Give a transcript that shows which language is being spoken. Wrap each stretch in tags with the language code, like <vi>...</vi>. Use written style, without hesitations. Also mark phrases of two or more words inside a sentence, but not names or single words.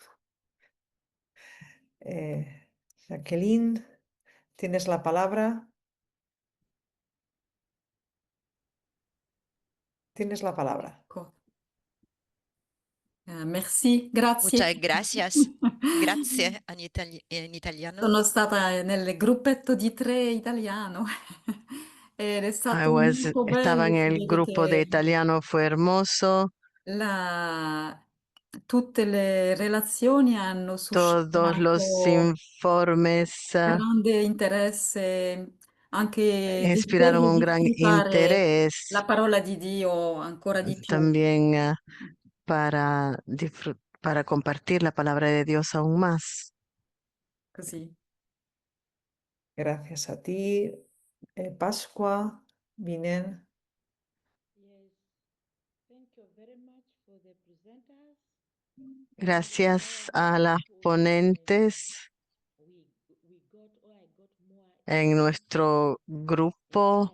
<es>Jacqueline, tienes la palabra. Tienes la palabra.</es> <it>Merci, grazie.</it> <es>Muchas gracias.</es> <it>Grazie in italiano. Sono stata nel gruppetto di 3 italiano ed è stato molto</it> <es>Estaba en</es> <it>bello</it> <es>el</es> <it>vedere</it> <es>grupo de</es> <it>che</it> <es>italiano, fue hermoso.</es> <it>tutte le relazioni hanno</it> <es>Todos los</es> <it>suscitato</it> <es>informes</es> <it>grande interesse, anche</it> <es>inspiraron</es> <it>desiderio</it> <es>un</es> <it>di</it> <es>gran</es> <it>ascoltare</it> <es>interés</es> <it>la parola di Dio ancora di più.</it> <es>también para compartir la palabra de Dios aún más.</es> <it>Così.</it> <es>Gracias a ti, Pascua, Vinen. Gracias a las ponentes en nuestro grupo.</es>